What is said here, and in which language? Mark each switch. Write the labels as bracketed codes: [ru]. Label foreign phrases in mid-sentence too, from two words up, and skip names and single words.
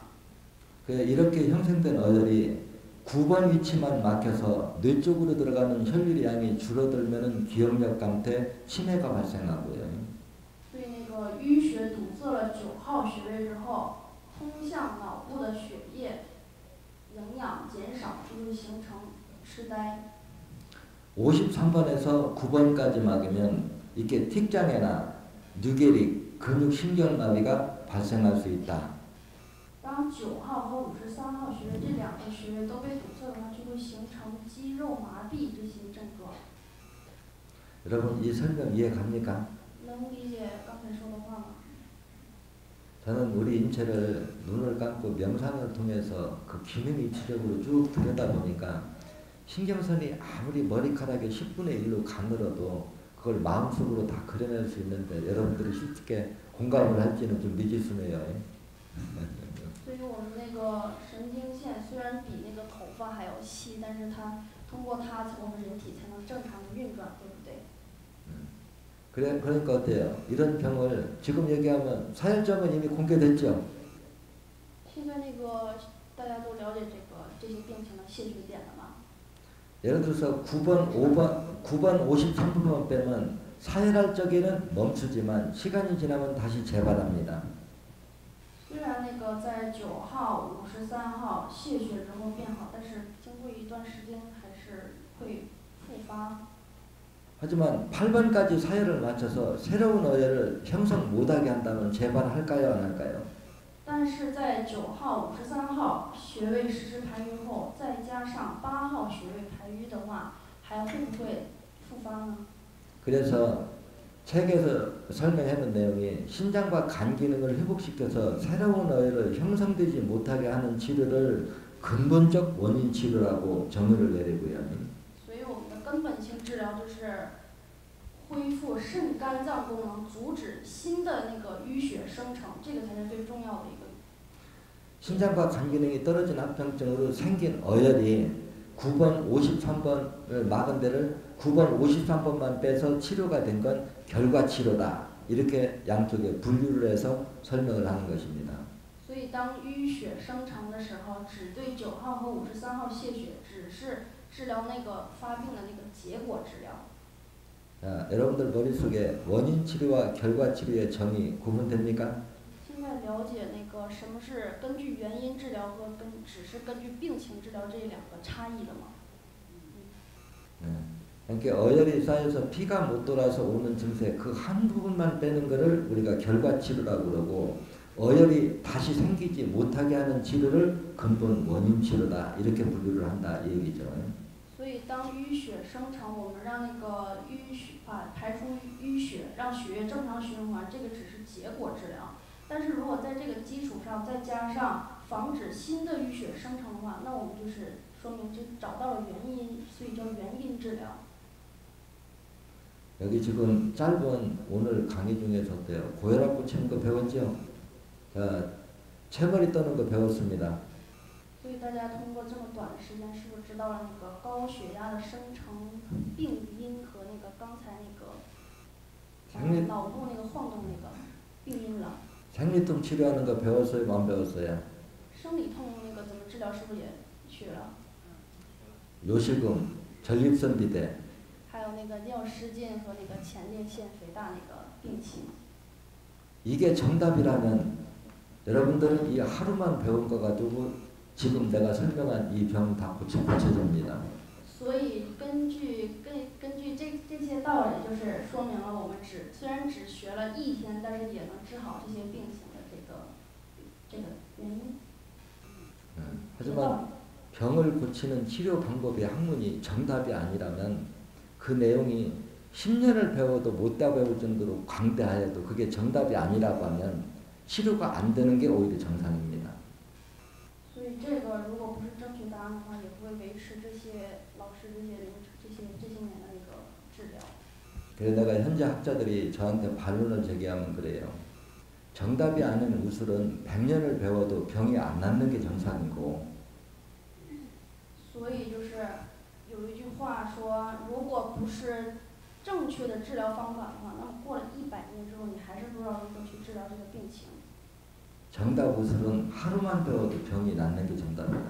[ko] 이렇게 형성된 어혈이 9번 위치만 막혀서 뇌 쪽으로 들어가는 혈류 양이 줄어들면 기억력 감퇴, 치매가 발생하고요. [zh] 所以那个淤血堵塞了9号穴位之后，通向脑部的血液营养减少，就会形成痴呆。 [ko] 53번에서 9번까지 막으면 이게 틱장애나 뇌계릭, 근육신경마비가 발생할 수 있다. [zh] 当9号和53号穴位这两个穴位都被堵塞的话，就会形成肌肉麻痹这些症状。 [ko] 여러분 이 설명 이해 갑니까? [zh] 能理解刚才说的话吗？ [ko] 저는 우리 인체를 눈을 감고 명상을 통해서 그 기능 이치적으로 쭉 들여다보니까 신경선이 아무리 머리카락의 10분의 1로 가늘어도 그걸 마음속으로 다 그려낼 수 있는데 여러분들이 쉽게 공감을 할지는 좀 미지수네요. [zh] 所以我们那个神经线虽然比那个头发还要细，但是它通过它，我们人体才能正常的运转，对不对？ [ko] 그러니까 어때요? 이런 병을 지금 얘기하면 사혈점은 이미 공개됐죠? [zh] 现在那个大家都了解这些病情的谢绝点了吗？ [ko] 예를 들어서 9번 53번 빼면 사혈할 적에는 멈추지만 시간이 지나면 다시 재발합니다. [zh] 虽然那个在9号、53号泄血之后变好，但是经过一段时间还是会复发。 [ko] 하지만 8번까지 사열을 맞춰서 새로운 어혈을 형성 못하게 한다면 재반할까요, 안 할까요? [zh] 但是在9号、53号穴位实施排瘀后，再加上8号穴位排瘀的话，还会不会复发呢？ [ko] 그래서 책에서 설명해놓은 내용이 신장과 간 기능을 회복시켜서 새로운 어혈을 형성되지 못하게 하는 치료를 근본적 원인 치료라고 정의를 내리고요. [zh] 所以我们的根本性治疗就是恢复肾肝脏功能，阻止新的那个淤血生成，这个才是最重要的一个。 [ko] 신장과 간 기능이 떨어진 합병증으로 생긴 어혈이 9번, 53번을 막은 데를 9번, 53번만 빼서 치료가 된 건 결과치료다. 이렇게 양쪽에 분류를 해서 설명을 하는 것입니다. [zh] 所以当淤血生成的时候，只对9号和53号泄血，只是治疗那个发病的那个结果治疗。 [ko] 자, 여러분들 머릿속에 원인 치료와 결과 치료의 정의 구분됩니까? [zh] 现在了解那个什么是根据原因治疗和只是根据病情治疗这两个差异了吗？ [ko] 그러니까 어혈이 쌓여서 피가 못 돌아서 오는 증세 그 한 부분만 빼는 것을 우리가 결과 치료라고 그러고 어혈이 다시 생기지 못하게 하는 치료를 근본 원인 치료다 이렇게 분류를 한다 이 얘기죠. [zh] 所以当淤血生成，我们让那个淤血排出淤血，让血液正常循环，这个只是结果治疗。但是如果在这个基础上再加上防止新的淤血生成的话，那我们就是说明就找到了原因，所以叫原因治疗。 [ko] 여기 지금 짧은 오늘 강의 중에서 어때요? 고혈압 고치는 거 배웠죠? 자, 채머리 떠는 거 배웠습니다. [zh] 所以大家通过这么短的时间，是不是知道了那个高血压的生成病因和那个刚才那个脑部那个晃动那个病因了？ [ko] 생리통 치료하는 거 배웠어요? 안 배웠어요? [zh] 生理痛那个怎么治疗，是不是也学了？ [ko] 요실금, 전립선 비대. [zh] 还有那个尿失禁和那个前列腺肥大那个病情。 [ko] 이게 정답이라면 여러분들은 이 하루만 배운 거 가지고 지금 내가 설명한 이 병 다 고쳐집니다. [zh] 所以根据这些道理，就是说明了我们虽然只学了一天，但是也能治好这些病情的这个原因。 [ko] 하지만 병을 고치는 치료 방법의 학문이 정답이 아니라면 그 내용이 10년을 배워도 못다 배울 정도로 광대하여도 그게 정답이 아니라고 하면 치료가 안 되는 게 오히려 정상입니다. [zh] 所以这个如果不是正确答案的话，也不会维持这些老师这些年的那个治疗。 [ko] 그래서 내가 현재 학자들이 저한테 반론을 제기하면 그래요. 정답이 아닌 의술은 100년을 배워도 병이 안 낫는 게 정상이고. [zh] 所以就是有一句话说，如果不是正确的治疗方法的话，那么过了100年之后，你还是不知道如何去治疗这个病情。 [ko] 정답 의술은 하루만 배워도 병이 낫는 게 정답이다.